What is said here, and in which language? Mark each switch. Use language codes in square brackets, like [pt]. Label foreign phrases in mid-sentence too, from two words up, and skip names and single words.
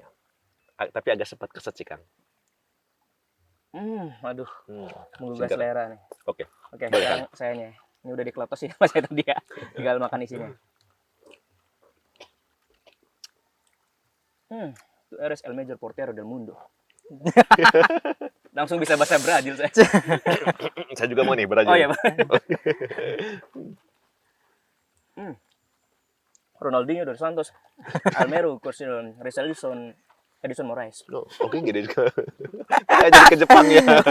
[id] Tapi agak sempat keset sih, Kang. Aduh, menggugah segar. selera nih. Oke. Oke, Boleh, sekarang sayanya. Ini udah dikeletos ya Mas tadi ya. Tinggal makan isinya. [es] Itu eres el mayor portero del mundo. [id] Langsung bisa bahasa Brazil saya. Saya juga mau nih belajar. Oh iya, Pak. Ronaldinho dos Santos, Almeru, Corsilon, Rizalison, Edison Moraes. Loh, oke gini juga. Kayak jadi ke Jepang ya.